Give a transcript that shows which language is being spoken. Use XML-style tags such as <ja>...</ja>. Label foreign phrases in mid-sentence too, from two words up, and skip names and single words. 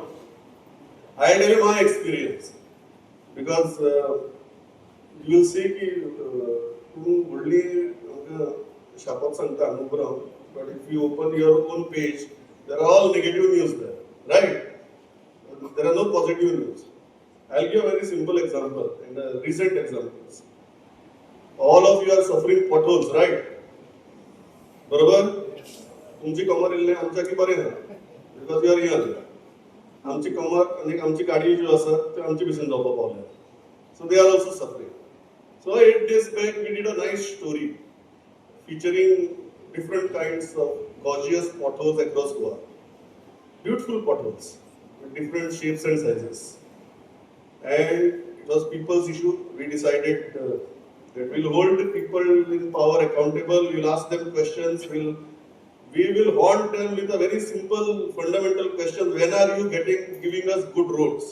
<en>I tell you my experience, because you will see that only Shapap Santa Anugram, but if you open your own page, there are all negative news there, right? There are no positive news. I'll give a very simple example and recent examples. All of you are suffering potholes, right?</en> <kok>बरोबर? तुमची कमर इल्ले आमच्या की बरे ना,</kok> <en>because you are young.</en> <kok>आमची कमर आणि आमची गाडी जी आसा ती आमची भशेन जावपाक पावल्या.</kok> <en>So they are also suffering. So 8 days back we did a nice story featuring different kinds of gorgeous potholes across Goa. Beautiful potholes with different shapes and sizes. And it was people's issue. We decided that we'll hold people in power accountable, we'll ask them questions, we will haunt them with a very simple fundamental question: when are you giving us good roads?</en>